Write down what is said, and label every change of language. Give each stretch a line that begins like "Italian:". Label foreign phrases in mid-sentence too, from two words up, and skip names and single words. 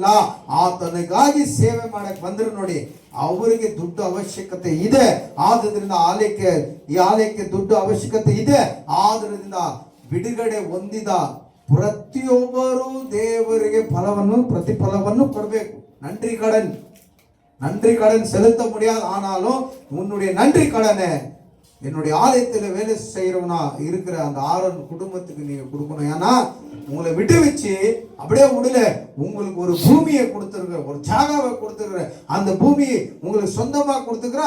Kannada: ಆತನಿಗಾಗಿ ಸೇವೆ ಮಾಡಕ್ ಬಂದ್ರು ನೋಡಿ, ಅವರಿಗೆ ದುಡ್ಡು ಅವಶ್ಯಕತೆ ಇದೆ. ಆದ್ರಿಂದ ಈ ಆಲಯಕ್ಕೆ ದುಡ್ಡು ಅವಶ್ಯಕತೆ ಇದೆ. ಆದ್ರಿಂದ ಬಿಡುಗಡೆ ಹೊಂದಿದ ಪ್ರತಿಯೊಬ್ಬರು ದೇವರಿಗೆ ಪ್ರತಿಫಲವನ್ನು ಕೊಡಬೇಕು.
Tamil: நன்றி கடன் செலுத்த முடியாது. ஆனாலும் உன்னுடைய நன்றி கடனை என்னுடைய ஆலயத்தில் வேலை செய்யறவனா இருக்கிற அந்த ஆரோன் குடும்பத்துக்கு நீங்க கொடுக்கணும். ஏன்னா உங்களை விட்டு வச்சு அப்படியே விடல, உங்களுக்கு ஒரு பூமியை கொடுத்துருக்க, ஒரு ஜாகாவை கொடுத்துருக்குற, அந்த பூமி உங்களுக்கு சொந்தமா கொடுத்துக்கிறேன்.